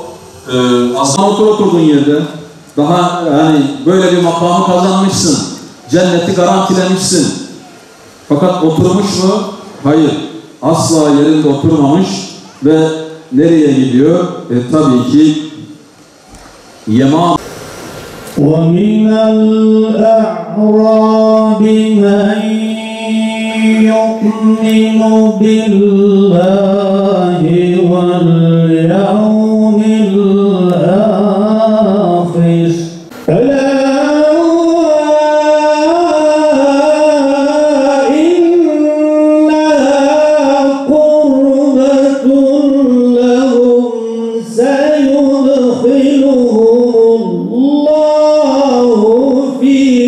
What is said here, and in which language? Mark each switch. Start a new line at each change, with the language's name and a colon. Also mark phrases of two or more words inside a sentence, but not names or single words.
Turkish: oturduğun yerde daha yani böyle bir makamı kazanmışsın. Cenneti garantilemişsin. Fakat oturmuş mu? Hayır. Asla yerinde oturmamış ve nereye gidiyor? Tabii ki Yaman.
Arabic: وَمِنَ الْأَعْرَابِ مَنْ يُؤْمِنُ بِاللَّهِ وَالْيَوْمِ الْآخِرِ أَلَا إِنَّهَا قُرْبَةٌ لَهُمْ سَيُدْخِلُهُمُ اللَّهُ فِي